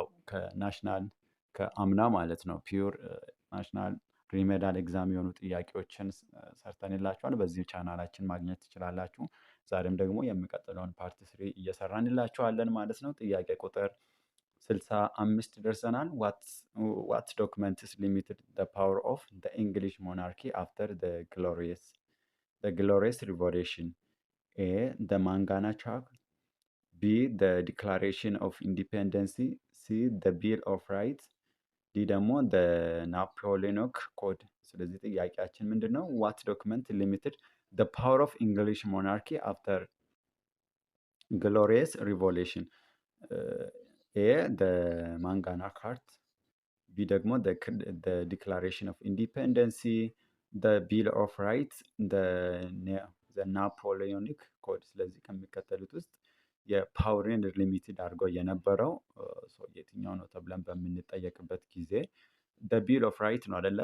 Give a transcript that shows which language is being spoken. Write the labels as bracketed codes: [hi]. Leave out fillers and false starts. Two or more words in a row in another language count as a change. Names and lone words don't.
[am] ከናሽናል ከአምና ማለት ነው [en] pure national remedial exam [am] የሆኑ ጥያቄዎችን ሰርተንላችኋል። በዚህ ቻናላችን ማግኘት ትችላላችሁ። ዛሬም ደግሞ የሚቀጥለውን ፓርት 3 እየሰራንላችኋለን ማለት ነው። ጥያቄ ቁጥር 65 ደርሰናል። [en] what documents limited the power of the English monarchy after the glorious revolution? A the Mangana Charter, B the Declaration of Independence፣ C the Bill of Rights፣ ዲ ደግሞ the Napoleonic Code። [am] ስለዚህ ጥያቄያችን ምንድን ነው? [en] what document limited the power of English monarchy after glorious revolution። ኤ ማንጋና ካርት፣ ቢ ደግሞ ዲክላሬሽን ኦፍ ኢንዲፔንደንሲ፣ ቢል ኦፍ ራይት፣ ናፖሊዮኒክ ኮድ። [am] ስለዚህ ከሚከተሉት ውስጥ የፓወርን ሊሚትድ አድርገው የነበረው የትኛው ነው ተብለን በምንጠየቅበት ጊዜ ቢል ኦፍ ራይት ነው አደለ?